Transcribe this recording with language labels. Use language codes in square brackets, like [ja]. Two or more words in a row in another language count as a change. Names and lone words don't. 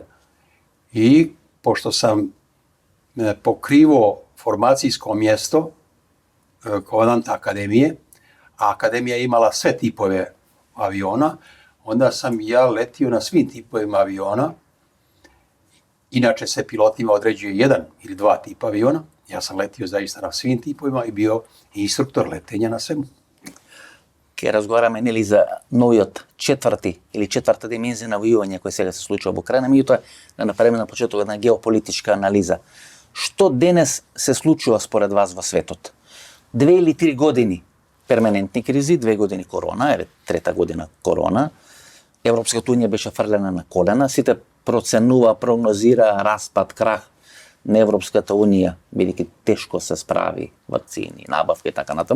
[sr] I pošto sam pokrivo formacijsko mjesto komandanta akademije, a akademija je imala sve tipove aviona, onda sam ja letio na svim tipovima aviona. Inače se pilotima određuje 1 ili 2 tipa aviona. Ja sam letio zaista na svim tipovima i bio instruktor letenja na svemu. [mk] ке разговараме нели за новиот четврта димензија на војување кој сега се случува во Украина, меѓутоа да направиме на почеток една геополитичка анализа. Што денес се случува според вас во светот? 2 или 3 години перманентни кризи, 2 години корона, еве трета година корона, Европската унија беше фрлена на колена, сите проценува, прогнозира распад, крах на Европската унија, бидејќи тешко се справи вакцини, набавки и така натаму.